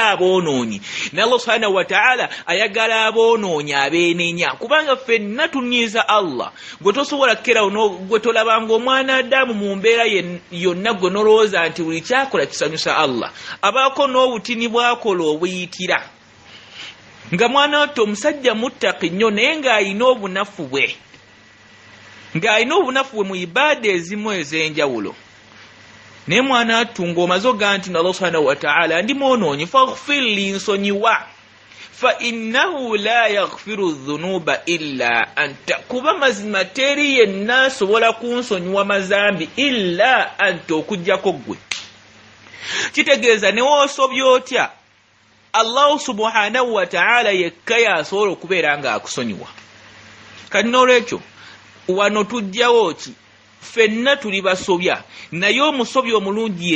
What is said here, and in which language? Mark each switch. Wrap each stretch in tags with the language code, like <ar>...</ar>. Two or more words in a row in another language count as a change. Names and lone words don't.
<lg>aboonoonyi ne Allah</lg> <ar>سبحانه وتعالى</ar> <lg>ayagala aboonoonyi abeenenya kubanga ffenna tunyiiza Allah gwe tosobola kkerawo gwe tolabanga omwana adamu mu mbeera yonna gwe nolowooza nti buli kyakola kisanyusa Allah abaako n'obutini bwakola obuyitira nga mwana wattu omusajja muttaqi nnyo naye ng'alina obunafu bwe ng'alina obunafu bwe mu ibaada ezimu ez'enjawulo naye mwana wattu ng'omaze oga nti Allah</lg> <ar>سبحانه وتعالى</ar> <lg>ndi mwonoonyi</lg> <ar>فاغفر لي</ar> <lg>nsonyiwa</lg> <ar>فإنه لا يغفر الذنوب إلا</ar> <lg>anta kuba mazima teri yenna asobola kunsonyiwa mazambi illa anta okuggyako ggwe kitegeeza ne woosobya otya Allah</lg> <ar>سبحانه وتعالى</ar> <lg>yekka y'asobola okubeera ng'akusonyiwa kati n'olwekyo wano tujjawo ki ffenna tuli basobya naye omusobya omulungi</lg>